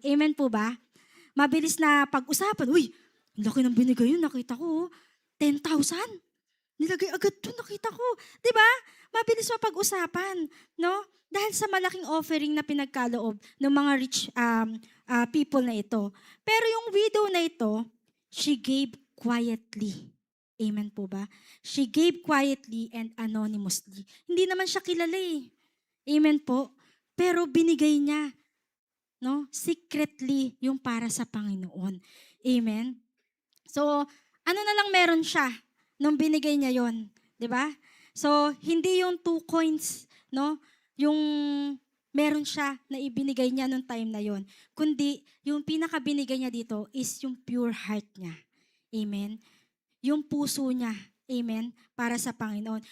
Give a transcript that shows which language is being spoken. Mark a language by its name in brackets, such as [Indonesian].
[Filipino] Amen po ba? Mabilis na pag-usapan, uy, laki ng binigay yun, nakita ko, 10,000. Nilagay agad do'n, nakita ko. 'Di ba? Mabilis mapag-usapan, no? Dahil sa malaking offering na pinagkaloob ng mga rich people na ito. Pero yung widow na ito, she gave quietly. Amen po ba? [English] She gave quietly and anonymously. [Filipino] Hindi naman siya kilala eh. Amen po. Pero binigay niya, no? Secretly yung para sa Panginoon. Amen. So, ano na lang meron siya nung binigay niya yon, 'di ba? So, hindi yung 2 coins, no? Yung meron siya na ibinigay niya nung time na yon, kundi yung pinakabinigay niya dito is yung pure heart niya. Amen. Yung puso niya. Amen. Para sa Panginoon.